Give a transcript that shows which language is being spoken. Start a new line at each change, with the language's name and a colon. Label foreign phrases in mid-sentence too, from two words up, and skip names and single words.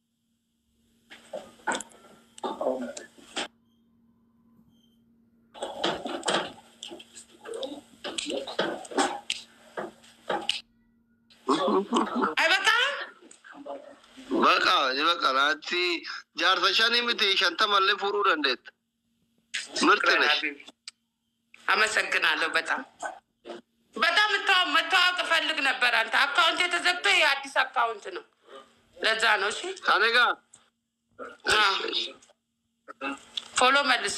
Oromo: Baka naatti jaarsa shanii miti shantamallee fuudhuu dandeetta.
Amharic: ምርጥ ነሽ። አመሰግናለሁ። በጣም መተዋወቅ እፈልግ ነበር። አንተ አካውንት የተዘግቶ የአዲስ አካውንት ነው፣ ለዛ ነው። እሺ እኔ ጋር ፎሎ መልስ።